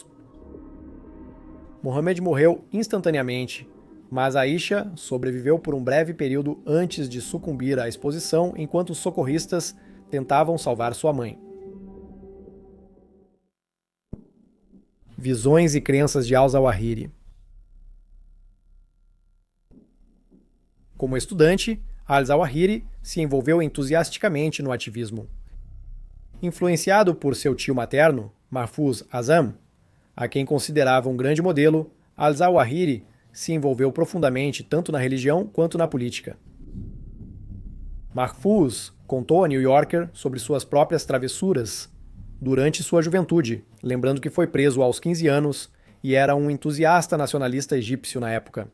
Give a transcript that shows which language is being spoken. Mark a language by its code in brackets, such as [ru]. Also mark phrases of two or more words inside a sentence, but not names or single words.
[pt] Mohammed morreu instantaneamente, mas Aisha sobreviveu por um breve período antes de sucumbir à exposição enquanto os socorristas tentavam salvar sua mãe. Visões e crenças de al-Zawahiri. Como estudante, al-Zawahiri se envolveu entusiasticamente no ativismo. Influenciado por seu tio materno, Mahfouz Azam, a quem considerava um grande modelo, al-Zawahiri se envolveu profundamente tanto na religião quanto na política. Mahfouz contou a New Yorker sobre suas próprias travessuras durante sua juventude, lembrando que foi preso aos 15 anos e era um entusiasta nacionalista egípcio na época.